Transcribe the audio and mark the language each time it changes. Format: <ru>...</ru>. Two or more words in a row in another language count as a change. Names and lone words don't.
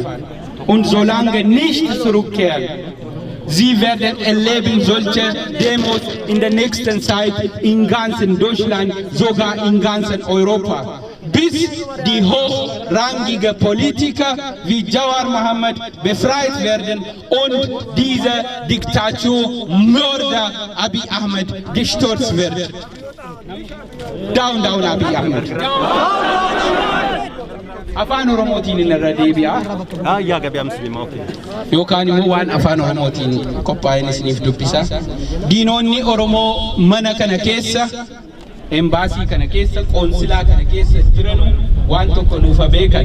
<de>Und solange nicht zurückkehren, Sie werden erleben solche Demos in der nächsten Zeit in ganzen Deutschland, sogar in ganzen Europa. Bis die hochrangige Politiker wie Jawar Mohammed befreit werden und diese Diktaturmörder Abiy Ahmed gestürzt wird.</de> <en>Down, down Abiy Ahmed.</en> <om>afaan oromootiin irra deebi'a. Yaa gabii musliimaa okay. Yookaan immoo waan afaan oromootiin qophaa'een isiniif dubbisa. Diinonni Oromoo mana kana keessa embaasii kana keessa qoonsilaa kana keessa jiran waan tokko nuuf beekan.</om>